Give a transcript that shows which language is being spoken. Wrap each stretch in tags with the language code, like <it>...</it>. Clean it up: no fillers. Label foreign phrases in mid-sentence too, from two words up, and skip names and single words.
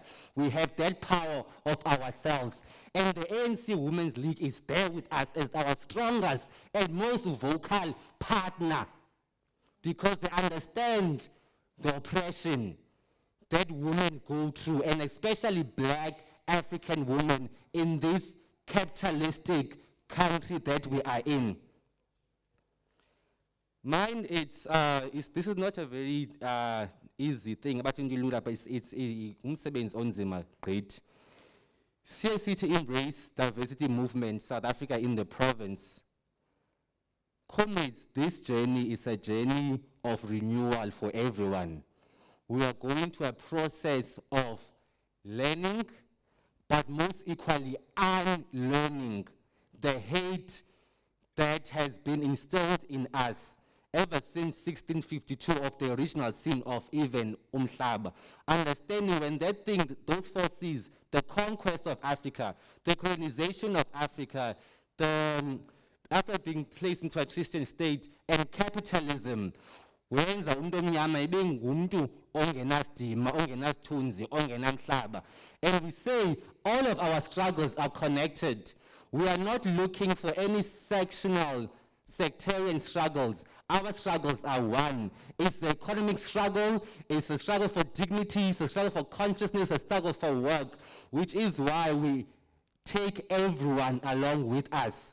<en>We have that power of ourselves. And the ANC Women's League is there with us as our strongest and most vocal partner because they understand the oppression that women go through, and especially Black African women in this capitalistic country that we are in. Mine, this is not a very easy thing, but it's</en> <nd>umsebenzi onzima,</nd> <en>great. CIC to Embrace Diversity Movement, South Africa in the province. Comrades, this journey is a journey of renewal for everyone. We are going to a process of learning, but most equally unlearning the hate that has been instilled in us ever since 1652 of the original sin of even Umhlaba. Understanding when that thing, those forces, the conquest of Africa, the colonization of Africa, the Africa being placed into a Christian state, and capitalism,</en> <nd>wenza umuntu omnyama ibe ngumuntu ongenasidima, ongenasithunzi, ongenamhlaba.</nd> <en>And we say all of our struggles are connected. We are not looking for any sectarian struggles. Our struggles are one. It's the economic struggle, it's a struggle for dignity, it's a struggle for consciousness, a struggle for work, which is why we take everyone along with us.</en>